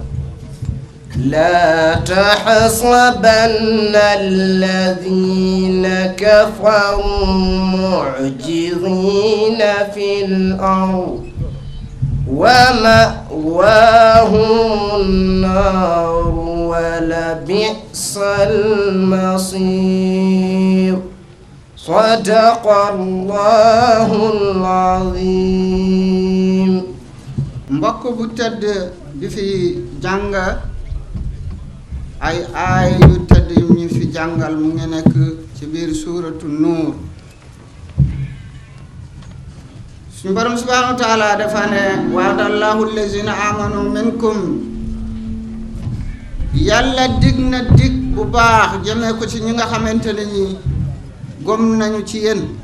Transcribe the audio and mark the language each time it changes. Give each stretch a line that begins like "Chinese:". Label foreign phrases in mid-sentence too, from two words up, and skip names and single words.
Arabic: لا تحسبن الذين كفروا معجزين في الأرض ومأواهم النار ولبئس المصير. صدق الله العظيم.
Wolof: mbokk bu tedd bi fi jàng ay aay yu tedd yu ñu fi jàngal mu ngi nekk ci biir suuratu nuur. suñu borom
Arabic: سبحانه وتعالى
Wolof: dafa ne
Arabic: وعد الله الذين آمنوا منكم
Wolof: yàlla dig na dig bu baax jëmee ko ci ñi nga xamante ne ñi gëm nañu ci yéen